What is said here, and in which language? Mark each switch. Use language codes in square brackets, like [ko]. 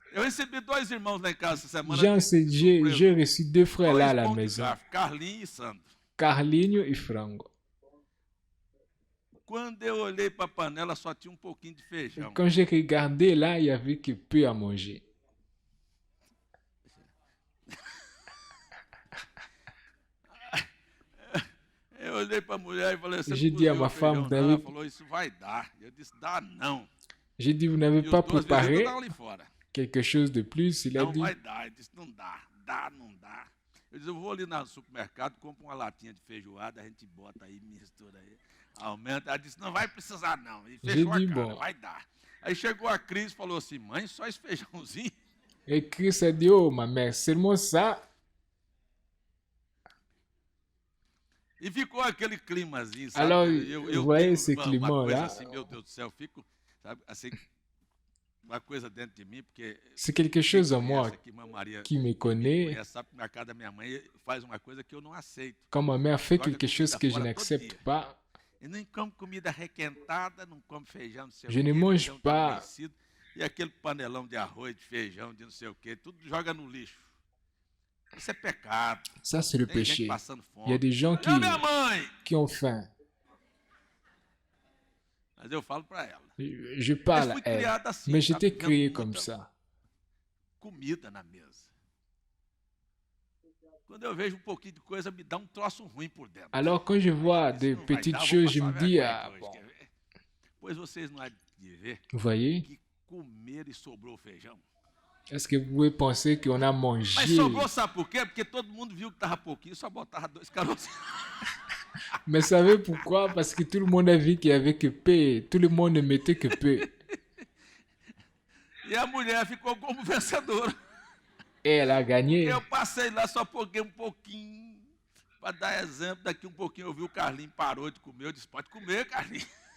[pt] Eu recebi 2 irmãos lá em casa essa semana. [fr] J'ai reçu 2 frères là à la maison. [pt] Carlinho e Sandro. Carlinho e Frango. Quando eu olhei para a panela, só tinha pouquinho de feijão. [fr] Quand j'ai regardé là, il y avait que peu à manger. [pt] olhei para a mulher e falei, [fr] j'ai dit à ma femme, vous n'avez... [pt] Ela falou, isso vai dar. Eu disse, dá não. [fr] J'ai dit, vous n'avez pas préparé quelque chose de plus? Il a [pt] não [fr] dit... [pt] vai dar. Eu disse, não dá, não dá. Eu disse, eu vou ali no supermercado, compro uma latinha de feijoada, a gente bota aí, mistura aí, aumenta. Ela disse, não vai precisar não. E fechou a cara, vai dar. Aí chegou a Cris e falou assim, mãe, só esse feijãozinho? [fr] Et Chris a dit, oh, ma mère, seulement ça? [pt] E ficou aquele climazinho, sabe? [fr] Alors, vous voyez ce climat-là? [pt] Assim, meu Deus do céu, fico, sabe, assim, uma coisa dentro de mim, porque... [fr] C'est quelque chose en moi qui me connaît. [pt] Sabe que na casa da minha mãe faz uma coisa que eu não aceito. [fr] Quand ma mère fait quelque chose que je n'accepte pas, [pt] e nem como comida requentada, não como feijão, não sei [fr] je ne mange pas. [pt] E aquele panelão de arroz, de feijão, de não sei o quê, tudo joga no lixo. Isso é pecado. [fr] Ça, c'est le péché. Il y a des gens qui ont faim. [pt] Mas eu falo para ela. [fr] Je parle à elle, [pt] assim, [fr] mais j'étais créé comme ça. [pt] Comida na mesa. Quando eu vejo pouquinho de coisa, me dá troço ruim por dentro. [fr] Alors, quand je vois des petites choses, je me dis, ah bon. [pt] Pois vocês não há de ver. [fr] Vous voyez? [pt] Que comer e sobrou feijão. [fr] Est-ce que vous pouvez penser qu'on a mangé? [pt] Mas sobrou, sabe por quê? Porque todo mundo viu que estava pouquinho, só botava 2 caroços. [fr] Mais savez pourquoi? Parce que tout le monde a vu qu'il y avait que peu. Tout le monde ne mettait que peu. [pt] E a mulher ficou como vencedora. [fr] Et elle a gagné. [pt] Eu passei lá, só peguei um pouquinho. Para dar exemplo, daqui um pouquinho eu vi o Carlinhos parou de comer. Eu disse, pode comer, Carlinhos.